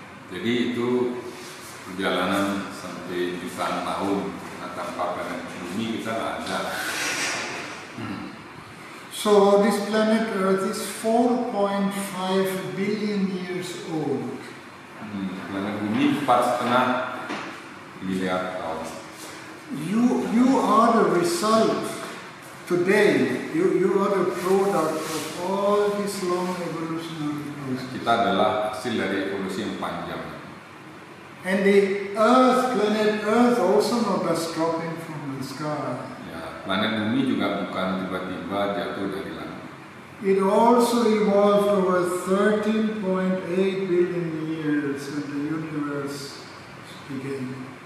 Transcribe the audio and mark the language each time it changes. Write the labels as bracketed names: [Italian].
[Indonesian] Jadi itu perjalanan sampai jutaan tahun. Nah, tanpa planet bumi kita nggak ada. [English] So this planet Earth is 4.5 billion years old. [Indonesian] Planet bumi 4,5 miliar tahun. [English] You are the result today. You are the product of all this long evolutionary process. [Indonesian] Kita adalah hasil dari evolusi yang panjang. [English] And the Earth, planet Earth, also not just dropping from the sky. [Indonesian] Ya, planet bumi juga bukan tiba-tiba jatuh dari langit. [English] It also evolved over 13.8 billion years when the universe began.